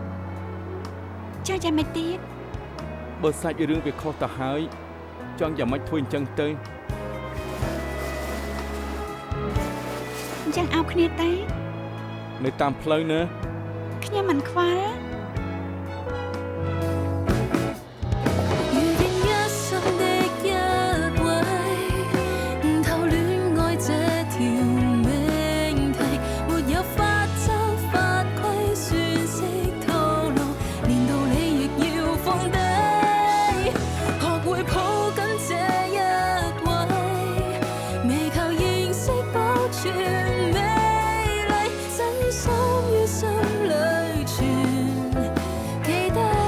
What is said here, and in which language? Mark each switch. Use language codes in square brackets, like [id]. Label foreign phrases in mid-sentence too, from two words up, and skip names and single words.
[km] ចាយ៉ាងម៉េចទៀត បើសាច់រឿងវាខុសទៅហើយចង់យ៉ាងម៉េចធ្វើអញ្ចឹងទៅ អញ្ចឹងអោបគ្នាទៅ នៅតាមផ្លូវណា ខ្ញុំមិនខ្វល់ [yue] 遇見一生的一位，偷戀愛這條命題，沒有法則法規算式套路，連道理亦要放低，學會抱緊這一位，未求認識保存美麗，真心於心裏存記低。